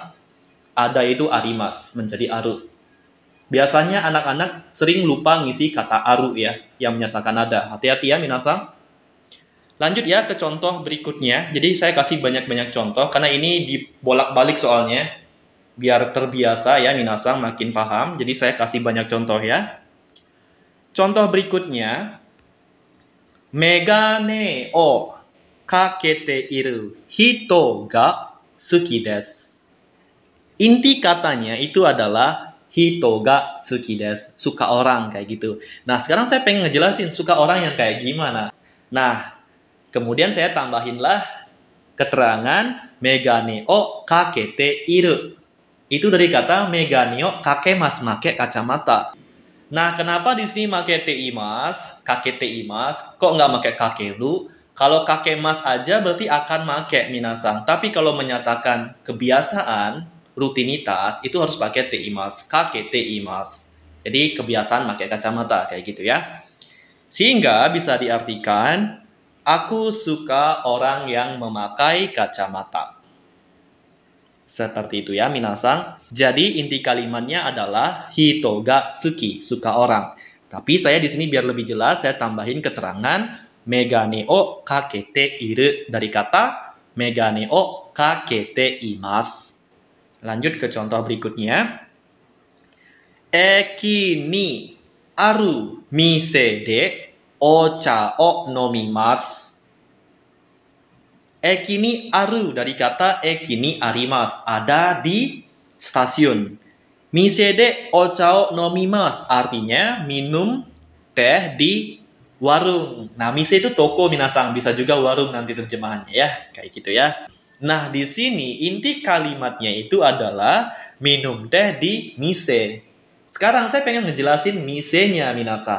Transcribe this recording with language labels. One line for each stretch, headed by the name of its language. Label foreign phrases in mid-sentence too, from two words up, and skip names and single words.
Indonesian: Ada itu arimas, menjadi aru. Biasanya anak-anak sering lupa ngisi kata aru ya, yang menyatakan ada. Hati-hati ya, minasang. Lanjut ya ke contoh berikutnya. Jadi saya kasih banyak-banyak contoh, karena ini dibolak-balik soalnya. biar terbiasa ya minasang, makin paham. Jadi saya kasih banyak contoh ya. Contoh berikutnya,
Japanese: 眼鏡をかけている人が好きです.
Indonesian: Inti katanya itu adalah
Japanese: 人が好きです,
Indonesian: suka orang kayak gitu. Nah, sekarang saya pengen ngejelasin suka orang yang kayak gimana. Nah, kemudian saya tambahinlah keterangan
Japanese: 眼鏡をかけている.
Indonesian: Itu dari kata
Japanese: 眼鏡をかけます,
Indonesian: make kacamata. Nah, kenapa di sini make teimas,
Japanese: かけています,
Indonesian: kok nggak make kakeru? Kalau kakemas aja berarti akan make minasang. Tapi kalau menyatakan kebiasaan, rutinitas, itu harus pakai teimas,
Japanese: かけています.
Indonesian: Jadi kebiasaan pakai kacamata kayak gitu ya. Sehingga bisa diartikan, aku suka orang yang memakai kacamata. Seperti itu ya minasang. Jadi inti kalimatnya adalah
Japanese: 人が好き,
Indonesian: suka orang. Tapi saya di sini biar lebih jelas saya tambahin keterangan
Japanese: 眼鏡をかけている
Indonesian: dari kata
Japanese: 眼鏡をかけています.
Indonesian: Lanjut ke contoh berikutnya.
Japanese: 駅にある店でお茶を飲みます. 駅にある
Indonesian: dari kata
Japanese: 駅にあります,
Indonesian: ada di stasiun.
Japanese: 店でお茶を飲みます
Indonesian: artinya minum teh di warung. Nah, mise itu toko minasang, bisa juga warung nanti terjemahannya ya, kayak gitu ya. Nah, di sini inti kalimatnya itu adalah minum teh di mise. Sekarang saya pengen ngejelasin mise-nya minasang.